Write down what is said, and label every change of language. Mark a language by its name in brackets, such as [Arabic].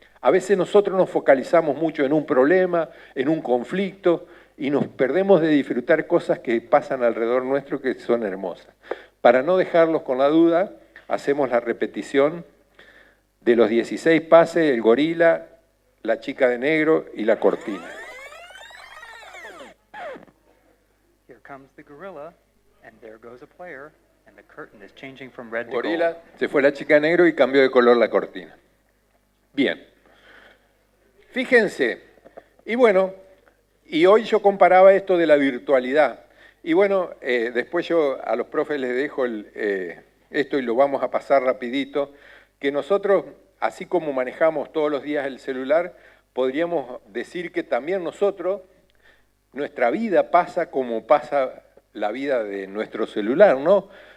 [Spanish] A veces nosotros nos focalizamos mucho en un problema, en un conflicto, y nos perdemos de disfrutar cosas que pasan alrededor nuestro que son hermosas. Para no dejarlos con la duda, hacemos la repetición de los 16 pases, el gorila, la chica de negro y la cortina. [English] Here comes the gorilla, and there goes a player, And the curtain is changing from red to [Spanish] Gorila, [English] gold. [Spanish] se fue la chica negro y cambió de color la cortina. Bien. Fíjense. Y bueno, y hoy yo comparaba esto de la virtualidad. Y bueno, después yo a los profes les dejo esto y lo vamos a pasar rapidito, que nosotros, así como manejamos todos los días el celular, podríamos decir que también nosotros, nuestra vida pasa como pasa la vida de nuestro celular, ¿no?